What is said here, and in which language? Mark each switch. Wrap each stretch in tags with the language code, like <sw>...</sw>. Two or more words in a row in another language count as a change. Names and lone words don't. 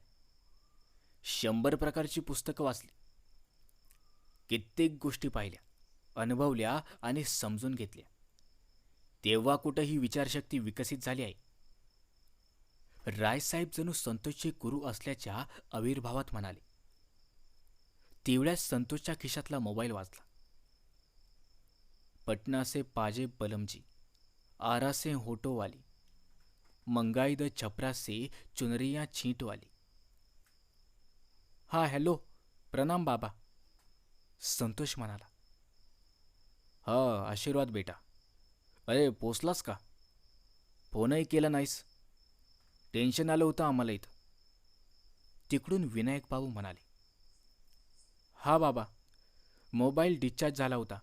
<mr>100 प्रकारची पुस्तकं वाचली, कित्येक गोष्टी पाहिल्या, अनुभवल्या आणि समजून घेतल्या. तेव्हा कुठं ही विचारशक्ती विकसित झाली आहे. रायसाहेब जणू संतोषचे गुरु असल्याच्या आविर्भावात म्हणाले. तेवढ्याच संतोषच्या खिशातला मोबाईल वाजला.</mr> <bho>पटना से पाजेब बलमजी, आरा से होटो वाली, मंगाई द छपरा से चुनरिया छींट वाली.</bho> <mr>हा हॅलो, प्रणाम बाबा, संतोष म्हणाला. हा, आशीर्वाद बेटा. पोचलास का? फोनही केला नाहीस. टेन्शन आलं होतं आम्हाला इथं. तिकडून विनायक बाबू म्हणाले, "हा बाबा, मोबाईल डिस्चार्ज झाला होता.</mr>